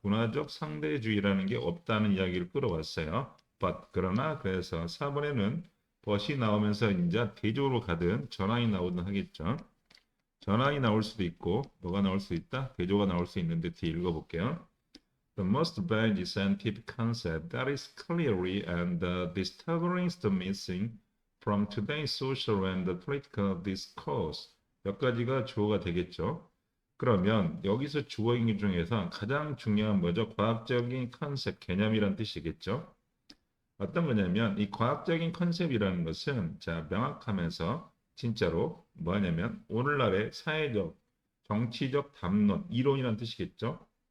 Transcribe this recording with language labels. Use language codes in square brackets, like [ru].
[ko] 문화적 상대주의라는 게 없다는 이야기를 끌어왔어요. 그러나 그래서 4번에는 but이 나오면서 이제 대조로 가든 전환이 나오든 하겠죠. 전환이 나올 수도 있고 뭐가 나올 수 있다? 대조가 나올 수 있는데 뒤에 읽어볼게요. [en] The most basic scientific concept that is clearly and disturbingly missing from today's social and political discourse. [ko] 몇 가지가 주어가 되겠죠. 그러면 여기서 주어인 중에서 가장 중요한 뭐죠? 과학적인 컨셉, 개념이란 뜻이겠죠. 어떤 거냐면 이 과학적인 컨셉이라는 것은 자 명확하면서 진짜로 뭐냐면 오늘날의 사회적, 정치적 담론, 이론이란 뜻이겠죠.